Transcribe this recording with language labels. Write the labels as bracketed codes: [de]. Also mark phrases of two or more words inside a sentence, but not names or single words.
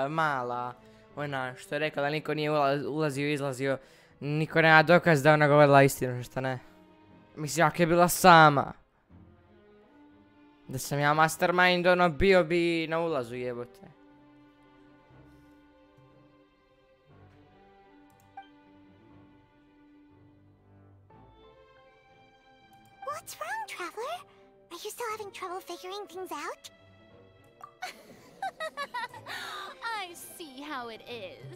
[sr] mala, ona što je rekla da niko nije ulazio i izlazio, niko nema dokaz da ona govorila istinu, što ne. Mislim, ako je bila sama. Da sam ja mastermind, ono, bio bi na ulazu, jebote. [en] What's wrong, traveler? Are you still having trouble figuring things out? I see how it is.